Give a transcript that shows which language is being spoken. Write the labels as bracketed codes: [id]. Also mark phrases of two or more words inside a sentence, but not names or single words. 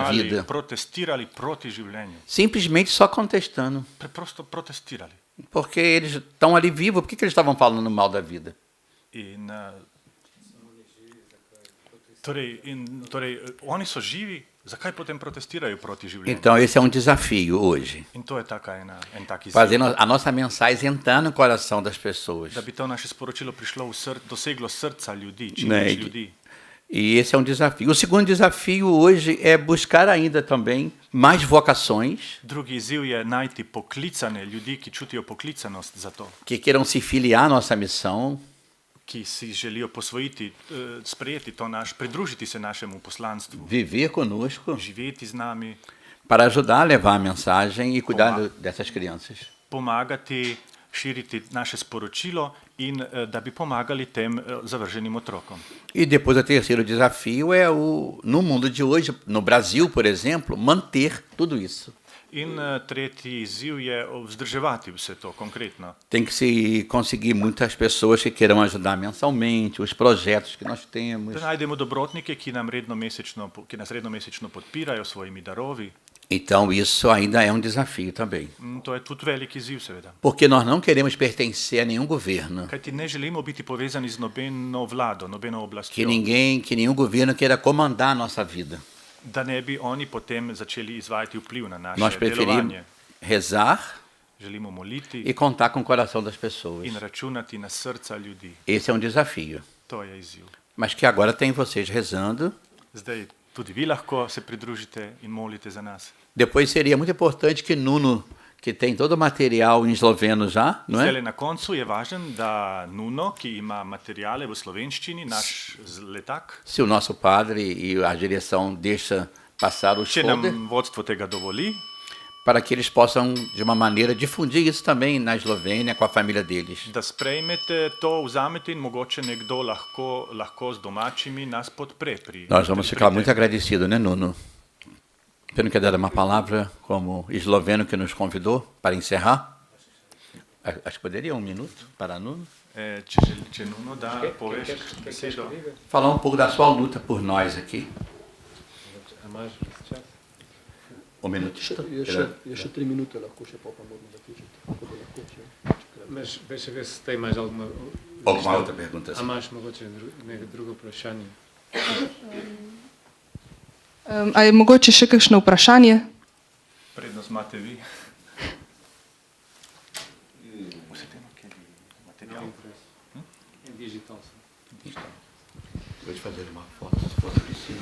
[sl] kričali, [pt] vida. [sl] protestirali proti življenju. [pt] Simplesmente só contestando. [sl] Preprosto protestirali. [pt] Porque eles estão ali vivos, por que eles estavam falando mal da vida? [sl] In, torej, oni so živi, zakaj potem protestirajo proti življenju? [pt] Então esse é um desafio hoje. [sl] In to je en tak izziv. [pt] Fazendo a nossa mensagem entrar no coração das pessoas. [sl] Da bi to naše sporočilo prišlo doseglo srca ljudi, čim Ne, več ljudi. [pt] E esse é um desafio. O segundo desafio hoje é buscar ainda também mais vocações [sl] Drugi izziv je najti poklicane ljudi, ki čutijo poklicanost za to, [pt] que queiram se filiar à nossa missão, [sl] ki si želijo posvojiti, sprejeti to pridružiti se našemu poslanstvu, [pt] viver conosco, [sl] živeti z nami, [pt] para ajudar a levar a mensagem e cuidar dessas crianças. [sl] pomagati, širiti naše sporočilo in da bi pomagali tem zavrženim otrokom. [pt] E depois o terceiro desafio é no mundo de hoje, no Brasil, por exemplo, manter tudo isso. [sl] In tretji izziv je vzdrževati vse to konkretno. [pt] Tem que se conseguir muitas pessoas que queiram ajudar mensalmente, os projetos que nós temos. [sl] Da najdemo dobrotnike, ki nas redno mesečno podpirajo s svojimi darovi. [pt] Então isso ainda é um desafio também. [sl] To je tudi velik izziv, seveda. [pt] Porque nós não queremos pertencer a nenhum governo. [sl] Kajti ne želimo biti povezani z nobeno vlado, nobeno oblastjo. [pt] Que nenhum governo queira comandar a nossa vida. [sl] Da ne bi oni potem začeli izvajati vpliv na naše [pt] Nós preferimos [sl] delovanje. [pt] rezar [sl] Želimo moliti [pt] e contar com o coração das pessoas. [sl] in računati na srca ljudi. [pt] Esse é um desafio. [sl] To je izziv. [pt] Mas que agora tem vocês rezando. [sl] Zdaj tudi vi lahko se pridružite in molite za nas. [pt] Depois seria muito importante que Nuno, que tem todo o material em esloveno já, não [sl] Zdaj [pt] é? [sl] na koncu je važen, da Nuno, ki ima materijale v slovenščini, naš letak, [pt] Se o nosso padre e a direção deixa passar o [sl] če [pt] folder, [sl] nam vodstvo tega dovoli, [pt] para que eles possam, de uma maneira, difundir isso também na Eslovênia com a família deles. [sl] da sprejmete to, vzamete in mogoče nekdo lahko z domačimi nas podpre pri. [pt] Nós vamos [sl] pri [pt] ficar [sl] tem. [pt] muito agradecidos, né, Nuno? Você não quer dar uma palavra como esloveno que nos convidou para encerrar? Acho que poderia 1 minuto para Nuno. [sl] Če Nuno da, poveš besedo. [pt] Falar um pouco da sua luta por nós aqui. 1 minuto. [sl] Je še 3 minute, lahko še pa moramo zaključiti. Tako da lahko, [pt] Mas deixa ver se tem mais alguma. Alguma outra pergunta? A mais [sl] mogoče neko drugo vprašanje. A je mogoče še kakšno vprašanje? Prednost imate vi. Vse tem, kjer je material. In digital. [pt] Pode fazer uma foto, se for preciso.